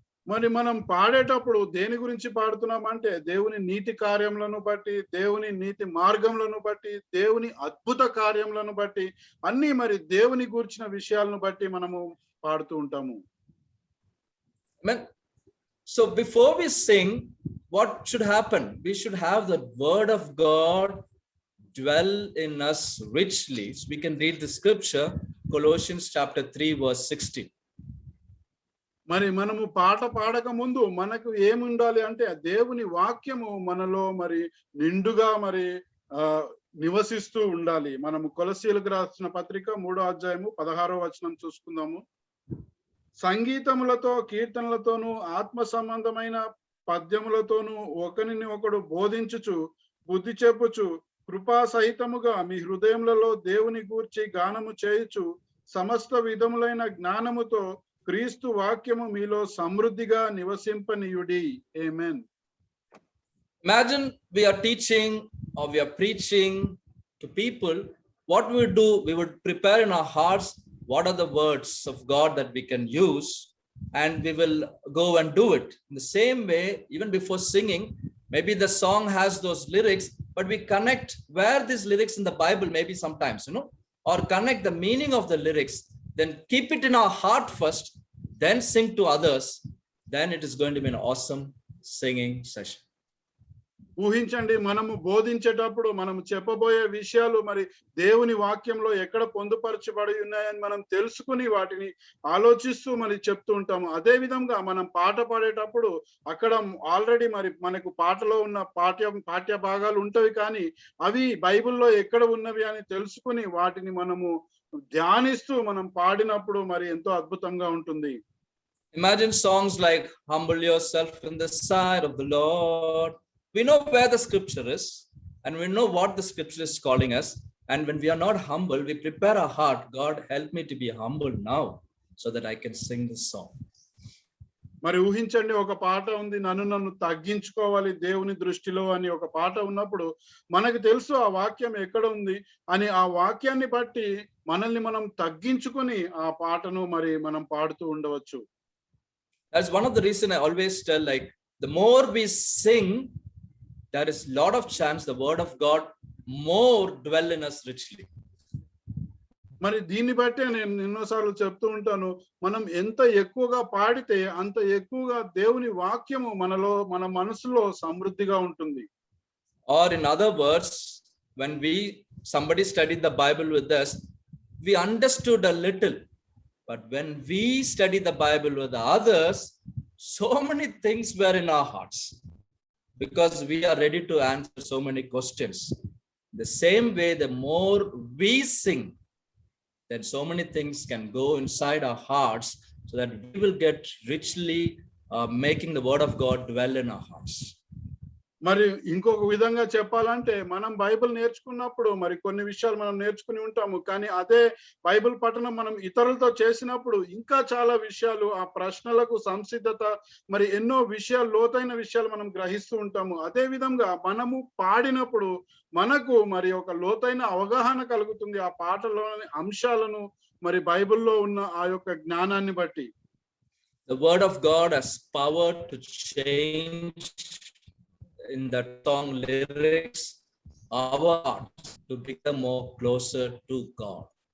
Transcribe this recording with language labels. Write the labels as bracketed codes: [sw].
[te] మరి మనం పాడేటప్పుడు దేని గురించి పాడుతున్నామంటే దేవుని నీతి కార్యములను బట్టి, దేవుని నీతి మార్గములను బట్టి, దేవుని అద్భుత కార్యములను బట్టి, అన్ని మరి దేవుని గూర్చిన విషయాలను బట్టి మనము పాడుతూ ఉంటాము. [en] Amen. So before we sing, what should happen? We should have the word of God dwell in us richly. So we can read the scripture, Colossians chapter 3 verse 16. [te] మరి మనము పాట పాడక ముందు మనకు ఏముండాలి అంటే దేవుని వాక్యము మనలో మరి నిండుగా మరి నివసిస్తూ ఉండాలి. మనము కొలస్సీయులకు రాసిన పత్రిక 3వ అధ్యాయము 16వ వచనం చూసుకుందాము. సంగీతములతో కీర్తనలతోనూ ఆత్మ సంబంధమైన పద్యములతోనూ ఒకరిని ఒకడు బోధించుచు బుద్ధి చెప్పుచు కృపా సహితముగా మీ హృదయములలో దేవుని గూర్చి గానము చేయుచు సమస్త విధములైన జ్ఞానముతో క్రీస్తు వాక్యము మీలో సమృద్ధిగా నివసింపనీయుడి. ఆమేన్. [en] Imagine we are teaching or we are preaching to people. What we would do, we would prepare in our hearts what are the words of God that we can use, and we will go and do it. In the same way, even before singing, maybe the song has those lyrics, but we connect where these lyrics in the Bible, maybe sometimes, or connect the meaning of the lyrics, then keep it in our heart first, then sing to others. Then it is going to be an awesome singing session. [te] ఊహించండి, మనము బోధించేటప్పుడు మనము చెప్పబోయే విషయాలు మరి దేవుని వాక్యంలో ఎక్కడ పొందుపరచబడి ఉన్నాయని మనం తెలుసుకుని వాటిని ఆలోచిస్తూ మరి చెప్తూ ఉంటాము. అదే విధంగా మనం పాట పాడేటప్పుడు అక్కడ ఆల్రెడీ మరి మనకు పాటలో ఉన్న పాఠ్య భాగాలు ఉంటవి, కానీ అవి బైబిల్లో ఎక్కడ ఉన్నవి అని తెలుసుకుని వాటిని మనము ధ్యానిస్తూ మనం పాడినప్పుడు మరి ఎంతో అద్భుతంగా ఉంటుంది. [en] Imagine songs like humble yourself in the sight of the Lord. We know where the scripture is, and we know what the scripture is calling us. And when we are not humble, we prepare our heart. God, help me to be humble now so that I can sing this song. [te] మరి ఊహించండి, ఒక పాట ఉంది, నన్ను తగ్గించుకోవాలి దేవుని దృష్టిలో అని ఒక పాట ఉన్నప్పుడు మనకు తెలుసు ఆ వాక్యం ఎక్కడ ఉంది అని. ఆ వాక్యాన్ని బట్టి మనల్ని మనం తగ్గించుకొని ఆ పాటను మరి మనం పాడుతూ ఉండవచ్చు. [en] That's one of the reasons I always tell, like, the more we sing, there is a lot of chance the word of God more dwell in us richly. [te] మరి దీన్ని బట్టే నేను ఎన్నోసార్లు చెప్తూ ఉంటాను, మనం ఎంత ఎక్కువగా పాడితే అంత ఎక్కువగా దేవుని వాక్యము మనలో మన మనసులో సమృద్ధిగా ఉంటుంది. [en] Or in other words, when somebody studied the Bible with us, we understood a little, but when we study the Bible with others, so many things were in our hearts because we are ready to answer so many questions. The same way, the more we sing, then so many things can go inside our hearts so that we will get richly making the word of God dwell in our hearts. [te] మరి ఇంకొక విధంగా చెప్పాలంటే మనం Bible నేర్చుకున్నప్పుడు మరి కొన్ని విషయాలు మనం నేర్చుకుని ఉంటాము, కానీ అదే బైబిల్ పఠనం మనం ఇతరులతో చేసినప్పుడు ఇంకా చాలా విషయాలు, ఆ ప్రశ్నలకు సంసిద్ధత, మరి ఎన్నో విషయాలు, లోతైన విషయాలు మనం గ్రహిస్తూ ఉంటాము. అదే విధంగా మనము పాడినప్పుడు మనకు మరి ఒక లోతైన అవగాహన కలుగుతుంది ఆ పాటలోని అంశాలను, మరి బైబిల్లో ఉన్న ఆ యొక్క జ్ఞానాన్ని బట్టి. [en] The word of God has power to change in that song lyrics our hearts to become more closer to God.